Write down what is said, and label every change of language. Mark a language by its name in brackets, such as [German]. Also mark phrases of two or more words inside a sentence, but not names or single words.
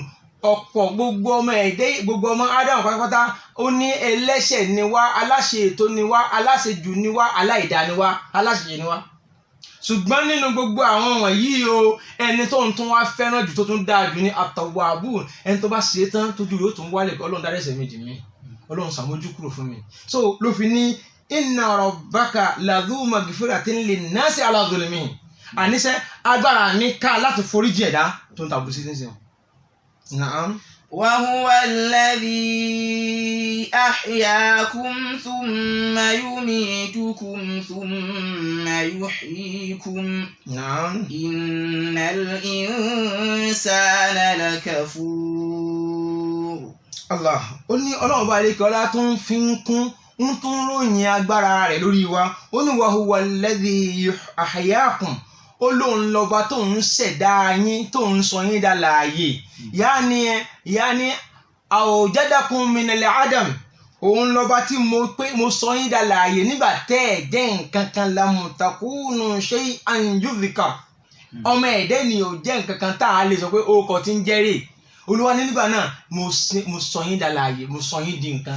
[Yoruba] Ọ̀pọ̀ gbogbo ọmọ Ádámù pátápátá ó ní ẹlẹ́ṣẹ̀ ni wá aláṣẹ ètò ni wá aláṣejù ni wá aláìdá ni wá aláṣẹ ni wá. Ṣùgbọ́n nínú gbogbo àwọn wọ̀nyí o ẹni tó ń tún wá fẹ́ràn jù tó tún dáa jù ní at-tawwabun ẹni tó bá ṣe tán tójú yóò tún wálẹ̀ pé Ọlọ́run dárí ẹ̀ṣẹ̀ mi jì mí Ọlọ́run ṣàmójú kúrò fún mi. So ló fi ní [Arabic] إن ربك لذو مغفرة للناس على ظلمهم. [Yoruba] Àníṣe agbára mi ká láti foríjì ẹ̀dá tó ń tàbí sí nísìnyí. [Arabic] نعم. وهو الذي أحياكم ثم يميتكم ثم يحييكم. نعم. إن الإنسان لكفور. [Yoruba] Allah ó ní Ọlọ́run bá lè kí ọlá tó ń fi ń kún ń tún ròyìn agbára rẹ̀ lórí wa ó ní [Arabic] وهو الذي أحياكم [Yoruba] ó lóun lọ́ba tó ń ṣẹ̀dá yín tó ń sọ yín dá láàyè yáni [Arabic] أوجدكم من العدم [Yoruba] òun lọ́ba tí mo sọ yín dá láàyè nígbà tẹ́ ẹ̀ jẹ́ nǹkan kan [Arabic] لم تكونوا شيئا يذكر [Yoruba] ọmọ ẹ̀dẹ́ ni ò jẹ́ nǹkan kan tá a lè sọ pé ó kọ tí ń jẹ́rè Olúwa ní nígbà náà mo sọ yín dá láàyè mo sọ yín di nǹkan.